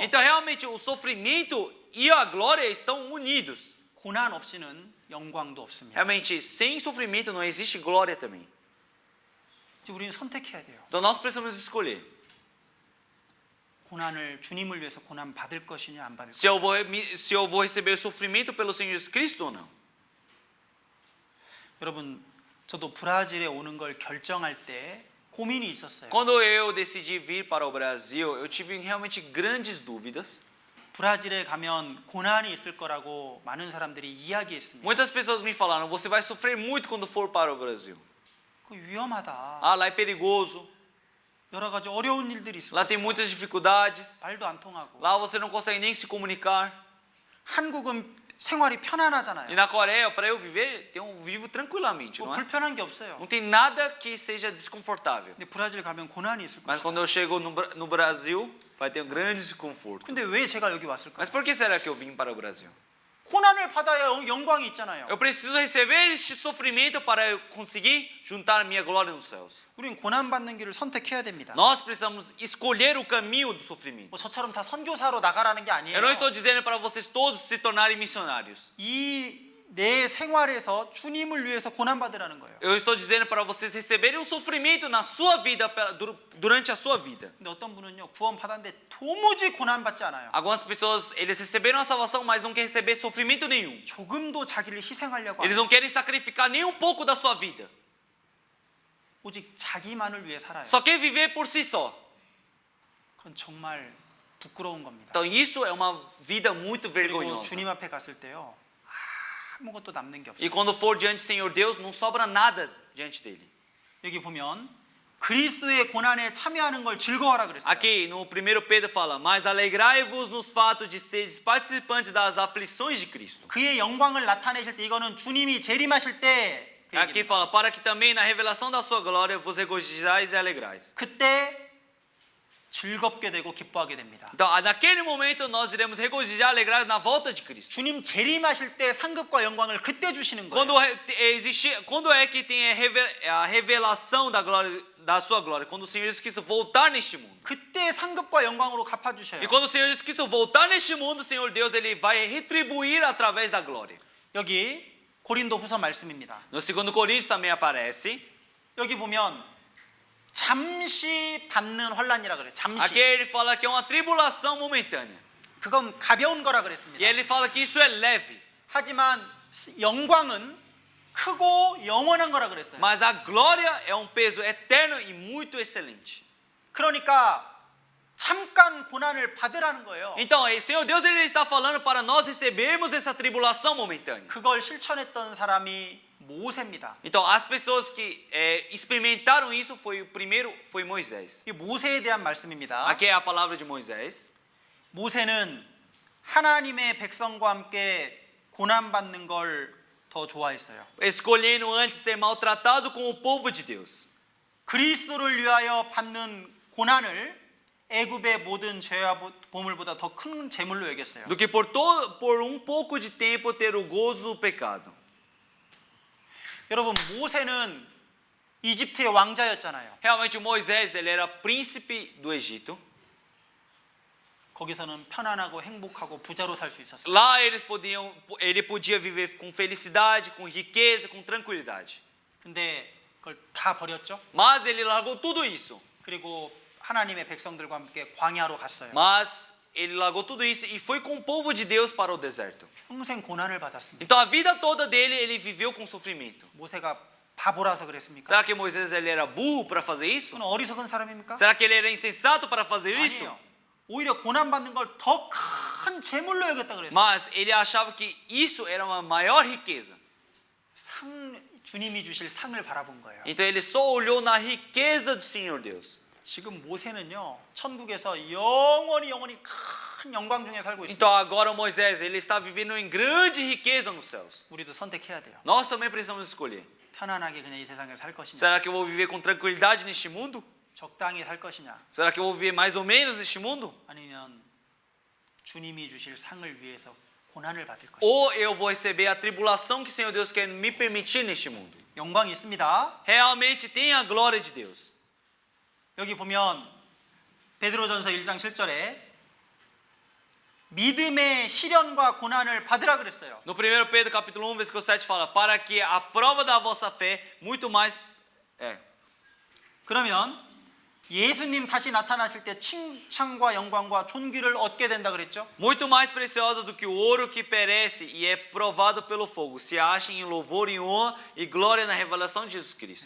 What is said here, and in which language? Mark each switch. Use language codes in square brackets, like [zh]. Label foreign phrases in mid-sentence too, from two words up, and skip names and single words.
[pt] Então realmente o sofrimento e a glória estão unidos. [ko] 고난 없이는 영광도 없습니다. [pt] Realmente sem sofrimento não existe glória também. [ko] 이제 우리는 선택해야 돼요. [pt] Então nós precisamos escolher. [ko] 고난을 주님을 위해서 고난 받을 것이냐 안 받을 [pt] Se eu vou receber sofrimento pelo Senhor Jesus Cristo ou não. [ko] 여러분 저도 브라질에 오는 걸 결정할 때 고민이 있었어요. [pt] Quando eu decidi vir para o Brasil, eu tive realmente grandes dúvidas. [ko] 브라질에 가면 고난이 있을 거라고 많은 사람들이 이야기했습니다. [pt] Muitas pessoas me falaram: você vai sofrer muito quando for para o Brasil. [ko] 그 위험하다. [pt] Ah, lá é perigoso. [ko] 여러 가지 어려운 일들이 있을 [pt] Lá [ko] 거예요. [pt] tem muitas dificuldades. [ko] 말도 안 통하고. [pt] Lá você não consegue nem se comunicar. [ko] 한국은 생활이 편안하잖아요. [pt] E na Coreia, para eu viver, eu vivo tranquilamente, [ko] 뭐 [pt] não é? [ko] 불편한 게 없어요. [pt] Não tem nada que seja desconfortável. [ko] 근데 브라질 가면 고난이 있을 [pt] Mas [ko] 거예요. [pt] quando eu chego no Brasil, vai ter um grande desconforto. [ko] 근데 왜 제가 여기 왔을까요? [pt] Mas por que será que eu vim para o Brasil? [ko] 고난을 받아야 영광이 있잖아요. [pt] Eu preciso receber este sofrimento para eu conseguir juntar a minha glória nos céus. [ko] 우린 고난 받는 길을 선택해야 됩니다. [pt] Nós precisamos escolher o caminho do sofrimento. [ko] 뭐 저처럼 다 선교사로 나가라는 게 아니에요. [pt] Eu não estou dizendo para vocês todos se tornarem missionários. [ko] 이 내 생활에서 주님을 위해서 고난 받으라는 거예요. [pt] Eu estou dizendo para vocês receberem um sofrimento na sua vida, durante a sua vida. [ko] 근데 어떤 분은요 구원 받았는데 도무지 고난 받지 않아요. [pt] Algumas pessoas, eles receberam a salvação, mas não querem receber sofrimento nenhum. [ko] 조금도 자기를 희생하려고 [pt] Eles [ko] 하고 [pt] não querem sacrificar nem um pouco da sua vida. [ko] 오직 자기만을 위해 살아요. [pt] Só quer viver por si só. [ko] 그건 정말 부끄러운 겁니다. [pt] Então isso é uma vida muito [ko] 그리고 [pt] vergonhosa. [ko] 주님 앞에 갔을 때요 아무것도 남는 게 [pt] E [ko] 없어요. [pt] quando for diante do Senhor Deus, não sobra nada diante dele. [ko] 여기 보면 그리스도의 고난에 참여하는 걸 즐거워하라 그랬어요. [pt] Aqui no 1 Pedro fala: mas alegrai-vos nos fatos de seres participantes das aflições de Cristo. [ko] 그의 영광을 나타내실 때 이거는 주님이 재림하실 때 그 [pt] Aqui [ko] 얘기입니다. [pt] fala: para que também na revelação da sua glória vos regozijais e alegrais. [ko] 그때 즐겁게 되고 기뻐하게 됩니다. [pt] Então, naquele momento nós iremos regozijar, alegrar na volta de Cristo. [ko] 주님 재림하실 때 상급과 영광을 그때 주시는 거예요. [pt] Quando é que tem a revelação da glória, da sua glória? Quando o Senhor Jesus Cristo voltar neste mundo. [ko] 그때 상급과 영광으로 갚아 주셔요. [pt] E quando o Senhor Jesus Cristo voltar neste mundo, o Senhor Deus ele vai retribuir através da glória. [ko] 여기 고린도후서 말씀입니다. [pt] No 2 Coríntios também aparece. [ko] 여기 보면 잠시 받는 환란이라 그래요. 잠시. [pt] Aqui ele fala que é uma tribulação momentânea. [ko] 그건 가벼운 거라 [pt] E [ko] 그랬습니다. [pt] ele fala que isso é leve. [ko] 하지만 영광은 크고 영원한 거라 그랬어요. [pt] Mas a glória é um peso eterno e muito excelente. [ko] 그러니까 잠깐 고난을 받으라는 거예요. [pt] Então, o Senhor Deus ele está falando para nós recebermos essa tribulação momentânea. [ko] 그걸 실천했던 사람이 모세입니다. [pt] Então, as pessoas que experimentaram isso foi Moisés. [ko] 이 모세에 대한 말씀입니다. [pt] Aqui é a palavra de Moisés. [ko] 모세는 하나님의 백성과 함께 고난 받는 걸 더 좋아했어요. [pt] Escolhendo antes ser maltratado com o povo de Deus. [ko] 그리스도를 위하여 받는 고난을 애굽의 모든 죄와 보물보다 더 큰 재물로 여겼어요. [pt] Do que por um pouco de tempo ter o gozo do pecado. [ko] 여러분 모세는 이집트의 왕자였잖아요. [pt] Realmente Moisés ele era príncipe do Egito. [ko] 거기서는 편안하고 행복하고 부자로 살 수 있었어요. [pt] Lá ele podia viver com felicidade, com riqueza, com tranquilidade. [ko] 근데 그걸 다 버렸죠. [pt] Mas ele largou tudo isso. [ko] 그리고 하나님의 백성들과 함께 광야로 갔어요. [pt] Mas ele largou tudo isso e foi com o povo de Deus para o deserto. [ko] 평생 고난을 받았습니다. [pt] Então a vida toda dele ele viveu com sofrimento. [ko] 모세가 바보라서 그랬습니까? [pt] Será que Moisés ele era burro para fazer isso? [ko] 그건 어리석은 사람입니까? [pt] Será que ele era insensato para fazer isso? [ko] 아니에요. 오히려 고난 받는 걸 더 큰 재물로 여겼다 그랬어요. [pt] Mas ele achava que isso era uma maior riqueza. [ko] 주님이 주실 상을 바라본 거예요. [pt] Então ele só olhou na riqueza do Senhor Deus. [ko] 지금 모세는요 천국에서 영원히 큰 영광 중에 살고 있습니다. [pt] Então agora Moisés ele está vivendo em grande riqueza nos céus. [ko] 우리도 선택해야 돼요. [pt] Nós também precisamos escolher. [ko] 편안하게 그냥 이 세상에 살 것이냐, [pt] Será que eu vou viver com tranquilidade neste mundo? [ko] 적당히 살 것이냐, [pt] Será que eu vou viver mais ou menos neste mundo? [ko] 아니면 주님이 주실 상을 위해서 고난을 받을 것이냐. [pt] Ou eu vou receber a tribulação que o Senhor Deus quer me permitir neste mundo? [ko] 영광이 있습니다. [pt] Realmente tem a glória de Deus. [ko] 여기 보면 베드로전서 1장 7절에 믿음의 시련과 고난을 받으라 그랬어요. [pt] No 1 Pedro capítulo 1, versículo 7 fala: para que a prova da vossa fé muito mais [ko] 그러면 예수님 다시 나타나실 때 칭찬과 영광과 존귀를 얻게 된다 그랬죠? [pt] muito mais preciosa do que o ouro que perece e é provado pelo fogo, se achem em louvor e honra e glória na revelação de Jesus Cristo.